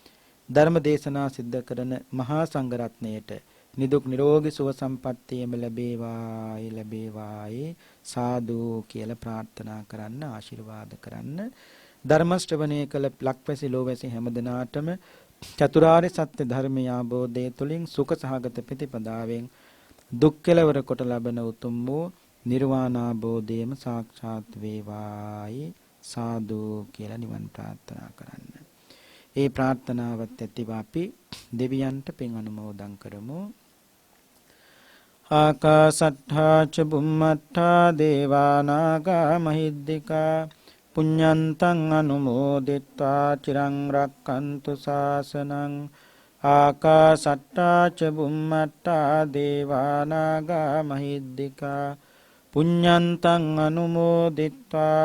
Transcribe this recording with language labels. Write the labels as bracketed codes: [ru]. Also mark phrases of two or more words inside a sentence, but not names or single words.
[si] ධර්ම දේශනා සිද්ධ කරන මහා සංඝරත්නයට නිදුක් නිරෝගී සුව සම්පන්නියම ලැබේවායි සාදු කියලා ප්‍රාර්ථනා කරන්න ආශිර්වාද කරන්න ධර්ම ශ්‍රවණය කළ ලක්වැසි ලෝවැසි හැමදෙනාටම චතුරාර්ය සත්‍ය ධර්මය අවබෝධය තුළින් සුඛ සහගත ප්‍රතිපදාවෙන් දුක් කෙලවර කොට ලබන උතුම් වූ නිර්වාණ අවබෝධයම සාක්ෂාත් වේවායි සාදු කියලා නිවන් ප්‍රාර්ථනා කරන්න. ඒ ප්‍රාර්ථනාවත් ඇතිව අපි දෙවියන්ට පින් අනුමෝදන් කරමු. [pi] ආකාසට්ඨා ච බුම්මට්ඨා දේවා නාග මහිද්దికා පුඤ්ඤන්තං අනුමෝදිත්වා චිරං රක්칸තු ශාසනං ආකාසට්ඨා ච බුම්මට්ඨා දේවා නාග මහිද්దికා පුඤ්ඤන්තං අනුමෝදිත්වා